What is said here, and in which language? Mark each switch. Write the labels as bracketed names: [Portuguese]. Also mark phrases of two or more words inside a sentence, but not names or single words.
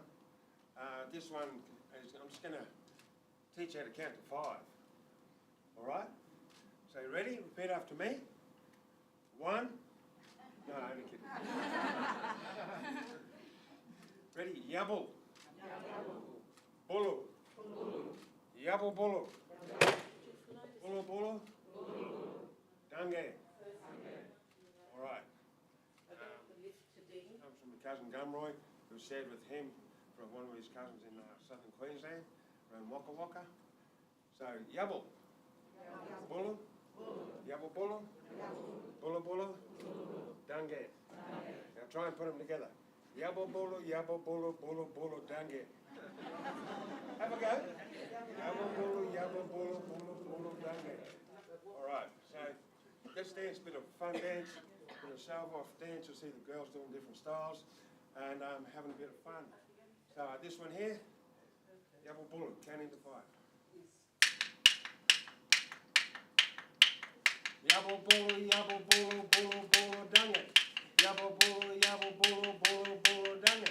[English] This one is, I'm just going to teach you how to count to 5. All right? So you ready? Repeat after me. 1. No, only kidding. Ready? [Wakawaka] Yabble. Bulu. Yabble bulu. Bulu bulu. Dange. [English] All right. Comes from my cousin Gumroy, who shared with him from one of his cousins in southern Queensland, around Waka Waka. So, [Wakawaka] yabble. Bulu. Yabble bulu. Bulu bulu. Dange. [English] Now try and put them together. [Wakawaka] Yabo bolo, bolo, dange. [English] Have a go. [Wakawaka] Yabo bolo, dange. [English] All right, so this dance, a bit of fun dance, a bit of show-off dance. You'll see the girls doing different styles and having a bit of fun. So this one here, [Wakawaka] Yabo bolo, [English] counting to 5. [Wakawaka] Yabo bolo, dange. Yabo bolo, dange.